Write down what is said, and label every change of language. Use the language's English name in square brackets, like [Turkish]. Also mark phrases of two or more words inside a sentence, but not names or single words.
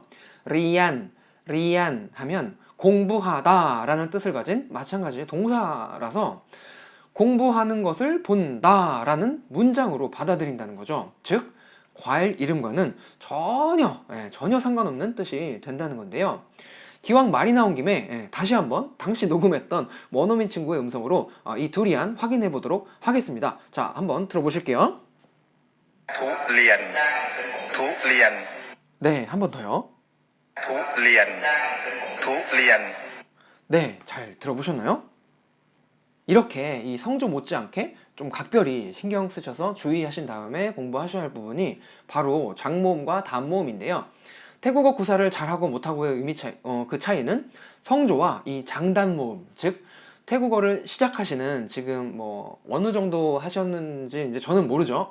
[Korean] 리안, 리안 하면 공부하다 라는 뜻을 가진 마찬가지의 동사라서 공부하는 것을 본다 라는 문장으로 받아들인다는 거죠. 즉 과일 이름과는 전혀 상관없는 뜻이 된다는 건데요. 기왕 말이 나온 김에 다시 한번 당시 녹음했던 원어민 친구의 음성으로 이 두리안 확인해 보도록 하겠습니다. 자, 한번 들어보실게요. [Thai] ทุเรียน ทุเรียน [Korean] 네, 한 번 더요. [Thai] ทุเรียน ทุเรียน [Korean] 네, 잘 들어보셨나요? 이렇게 이 성조 못지않게 좀 각별히 신경 쓰셔서 주의하신 다음에 공부하셔야 할 부분이 바로 장모음과 단모음인데요. 태국어 구사를 잘하고 못하고의 의미 그 차이는 성조와 이 장단모음, 즉 태국어를 시작하시는 지금 뭐 어느 정도 하셨는지 이제 저는 모르죠.